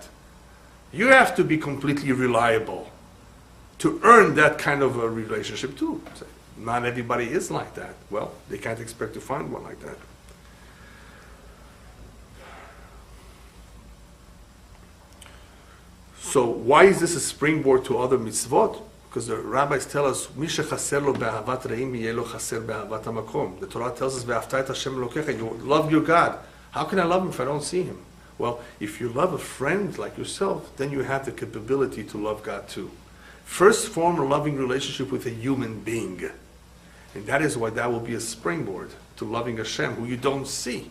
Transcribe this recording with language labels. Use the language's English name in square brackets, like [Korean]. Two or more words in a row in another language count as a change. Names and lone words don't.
[English] You have to be completely reliable to earn that kind of a relationship too. Not everybody is like that. Well, they can't expect to find one like that. So why is this a springboard to other mitzvot? Because the rabbis tell us, [Hebrew] "מי שחסר לו באהבת רעים יהא לו חסר באהבת המקום." [English] The Torah tells us, [Hebrew] "ואהבת את השם אלוקיך." [English] You love your God. How can I love him if I don't see him? Well, if you love a friend like yourself, then you have the capability to love God too. First, form a loving relationship with a human being, and that is why that will be a springboard to loving Hashem, who you don't see.